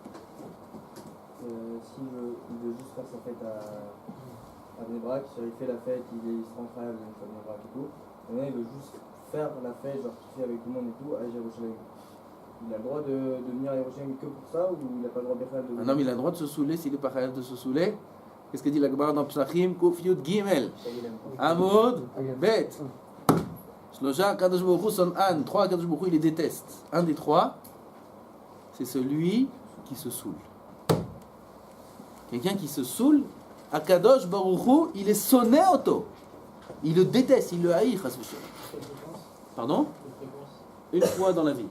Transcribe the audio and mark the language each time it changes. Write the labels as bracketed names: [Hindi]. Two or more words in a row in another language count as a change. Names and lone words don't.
[French] S'il veut juste faire sa fête à Bnei Brak, il fait la fête, il se rend incroyable à Bnei Brak et tout. Et là, il veut juste faire la fête, genre kiffer avec tout le monde et tout, à Jérusalem. Il a le droit de venir à Jérusalem que pour ça, ou il n'a pas le droit de faire de... Un homme il a le droit de se saouler s'il n'est pas capable de se saouler. Qu'est-ce que dit la Gemara dans Psachim? [Hebrew] קוף יוד גימל. עמוד ב. שלושה קדוש ברוך הוא שונאן. [French] 3 [Hebrew] קדוש ברוך הוא [French] il les déteste. Un des 3, c'est celui qui se saoule. Quelqu'un qui se saoule, à [Hebrew] קדוש ברוך הוא, [French] il est sonné auto. Il le déteste, il le haït. Pardon? Une fois dans la vie.